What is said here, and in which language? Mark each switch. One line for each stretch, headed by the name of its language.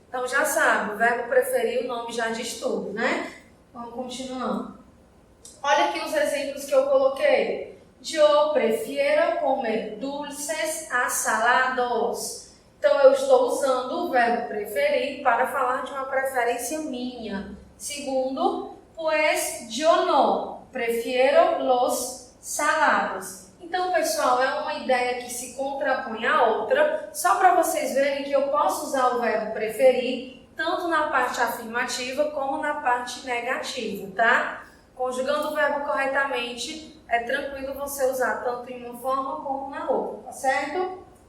Portuguese: Então, já sabe, o verbo preferir, o nome já diz tudo, né? Vamos continuando. Olha aqui os exemplos que eu coloquei. Eu prefiro comer
Spanish: dulces a salados.
Portuguese: Então, eu estou usando o verbo preferir para falar de uma preferência minha.
Spanish: Segundo, pues yo no prefiero los salados.
Portuguese: Então, pessoal, é uma ideia que se contrapõe à outra, só para vocês verem que eu posso usar o verbo preferir tanto na parte afirmativa como na parte negativa, tá? Conjugando o verbo corretamente, é tranquilo você usar tanto em uma forma como na outra, tá certo?